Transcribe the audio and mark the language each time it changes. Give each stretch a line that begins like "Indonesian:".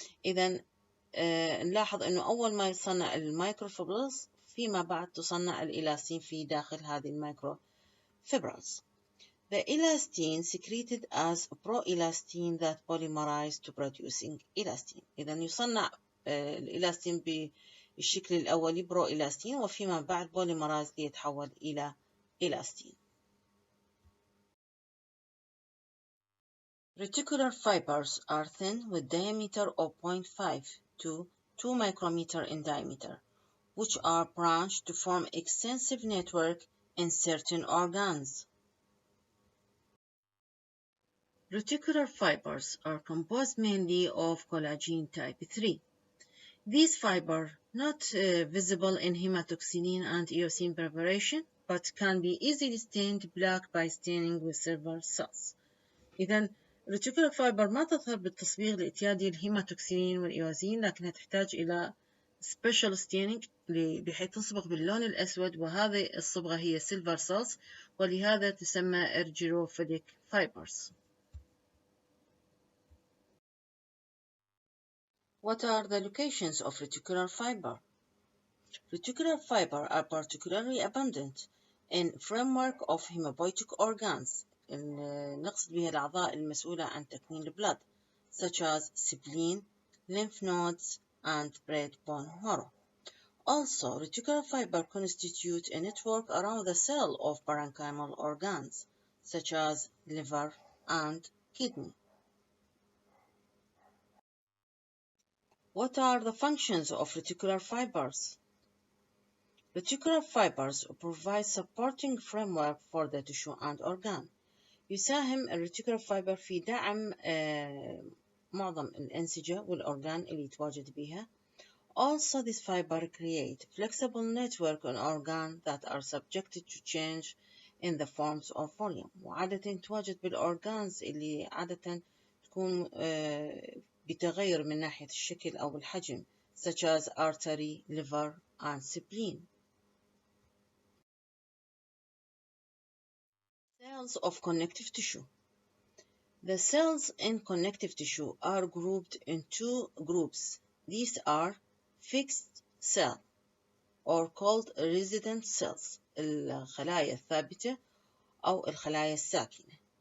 Arabic: إذا نلاحظ أنه أول ما يصنع المايكروفيبرلز فيما بعد تصنع الإلاستين في داخل هذه المايكروفيبرلز.
English: The elastin secreted as pro-elastin that polymerize to producing elastin.
Arabic: إذا يصنع الإلاستين بالشكل الأولي برو-elastin وفيما بعد polymerize ليتحول إلى elastin.
English: Reticular fibers are thin with diameter of 0.5 to 2 micrometer in diameter, which are branched to form extensive network in certain organs. Reticular fibers are composed mainly of collagen type 3. These fibers not visible in hematoxylin and eosin preparation, but can be easily stained black by staining with silver cells.
Arabic: إذا الريتيكولار فايبر ما تظهر بالتصبيغ الاعتيادي الهيماتوكسيلين والإيوزين لكنها تحتاج إلى
English: special staining
Arabic: بحيث تصبغ باللون الأسود وهذه الصبغة هي silver cells ولهذا تسمى ergyrophilic fibers.
English: What are the locations of reticular fiber? Reticular fiber are particularly abundant in framework of hematopoietic organs.
Arabic: نقصد بها الأعضاء المسؤولة عن تكوين البلد
English: such as spleen, lymph nodes, and red bone marrow. Also, reticular fiber constitute a network around the cell of parenchymal organs such as liver and kidney. What are the functions of reticular fibers? Reticular fibers provide supporting framework for the tissue and organ.
Arabic: يساهم الريتيكولار فايبر في دعم معظم الأنسجة والأورجان اللي يتواجد بها.
English: Also, this fiber create flexible network on organ that are subjected to change in the forms of volume.
Arabic: وعادة تواجد بالأورجانز اللي عادة تكون بتغير من ناحية الشكل أو الحجم
English: such as artery, liver, and spleen. Cells of connective tissue. The cells in connective tissue are grouped in two groups. These are fixed cell or called resident cells,
Arabic: الخلايا الثابتة أو الخلايا الساكنة.